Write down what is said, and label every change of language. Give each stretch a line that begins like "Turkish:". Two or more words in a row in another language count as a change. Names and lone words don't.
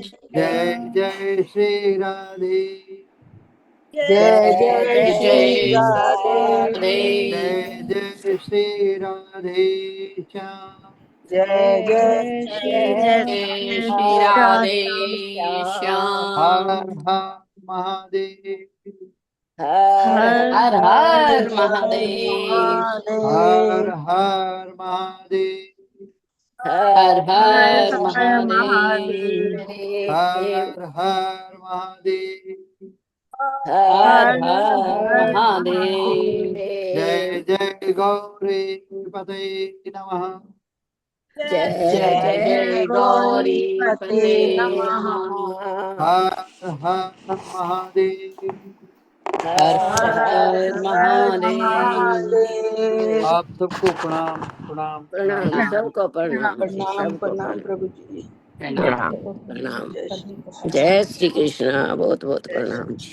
Hindi: जय जय श्री राधे। जय जय जय जय श्री जय जय राधे। जय राधे। जय श्री राधे श्याम। जय जय जय श्री जय जय जय श्री राधे राधे हर श्याम। हर महादेव। हर हर हर हर हर हर महादेव। महादेव। हर महादेव। हर महादेव। हर हर हर हर महादेव हर हर महादेव। हर हर हर हर महादेव जय जय गौरी पते नमः। जय जय गौरी पते नमः। हर हर महादेव। हर हर हर महादेव। आप सबको प्रणाम प्रणाम प्रणाम। प्रणाम, सबको प्रणाम जी, प्रणाम सबको प्रणाम प्रणाम। प्रभु जी। प्रणाम प्रणाम। जय श्री जय श्री कृष्ण, बहुत बहुत प्रणाम जी।